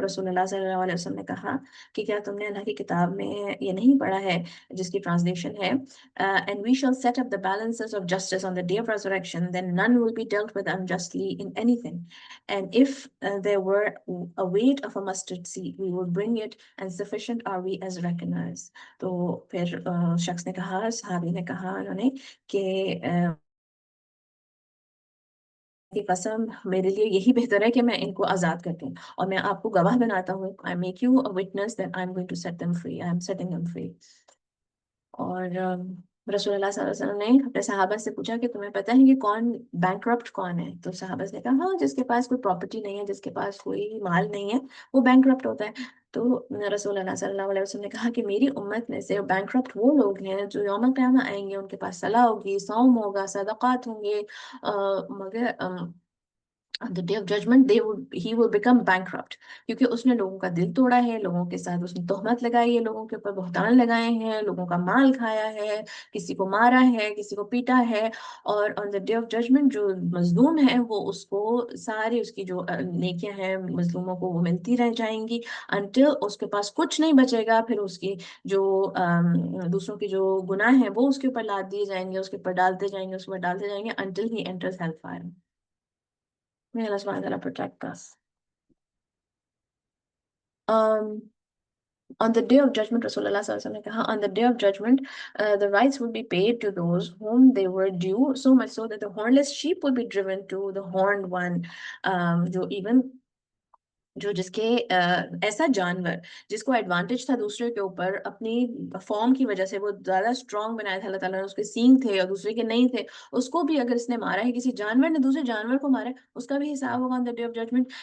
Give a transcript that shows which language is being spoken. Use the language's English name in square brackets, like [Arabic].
[Urdu] اور رسول اللہ صلی اللہ علیہ وسلم نے کہا کہ کیا تم نے اللہ کی کتاب میں یہ نہیں پڑھا ہے جس کی ٹرانسلیشن ہے [English] and we shall set up the balances of justice on the day of resurrection, then none will be dealt with unjustly in anything. And if there were a weight of a mustard seed, we will bring it, and sufficient are we as reckoners. [Urdu] تو پھر شخص نے کہا، صحابی نے کہا انہوں نے کہ کی قسم، میرے لیے یہی بہتر ہے کہ میں ان کو آزاد کر دوں، اور میں آپ کو گواہ بناتا ہوں. [English] I make you a witness that I'm going to set them free. I'm setting them free. [Urdu] اور رسول اللہ صلی اللہ علیہ وسلم نے اپنے صحابہ سے پوچھا کہ تمہیں پتہ ہے کہ کون بینکرپٹ کون ہے؟ تو صحابہ نے کہا ہاں، جس کے پاس کوئی پراپرٹی نہیں ہے، جس کے پاس کوئی مال نہیں ہے، وہ بینکرپٹ ہوتا ہے. تو رسول اللہ صلی اللہ علیہ وسلم نے کہا کہ میری امت میں سے بینکرپٹ وہ لوگ ہیں جو یوم قیامہ آئیں گے، ان کے پاس صلاح ہوگی، صوم ہوگا، صدقات ہوں گے، مگر [English] on the day of judgment he will become bankrupt، [Urdu] کیونکہ اس نے لوگوں کا دل توڑا ہے، لوگوں کے ساتھ اس نے تہمت لگائی ہے، لوگوں کے اوپر بہتان لگائے ہیں، لوگوں کا مال کھایا ہے، کسی کو مارا ہے، کسی کو پیٹا ہے. اور on the day of judgment جو مظلوم ہے وہ اس کو سارے اس کی جو نیکیاں ہیں مظلوموں کو وہ ملتی رہ جائیں گی until اس کے پاس کچھ نہیں بچے گا. پھر اس کی جو دوسروں کے جو گناہ ہیں وہ اس کے اوپر لاد دیے جائیں گے، اس کے اوپر ڈالتے جائیں گے، اس کے اوپر ڈالتے جائیں گے [English] until he enters hellfire. May Allah subhanahu wa ta'ala protect us. On the day of judgment, Rasulullah sallallahu alaihi wasallam [Urdu] ne kaha, [English] on the day of judgment, the rights will be paid to those whom they were due, so much so that the hornless sheep will be driven to the horned one. [Urdu] جو even جو جس کے ایسا جانور جس کو advantage تھا دوسرے کے اوپر، اپنی فارم کی وجہ سے وہ زیادہ اسٹرانگ بنایا تھا اللہ تعالیٰ نے، اس کے سینگ تھے اور دوسرے کے نہیں تھے، اس کو بھی اگر اس نے مارا ہے، کسی جانور نے دوسرے جانور کو مارا ہے، اس کا بھی حساب ہوگا [English] On the day of judgement.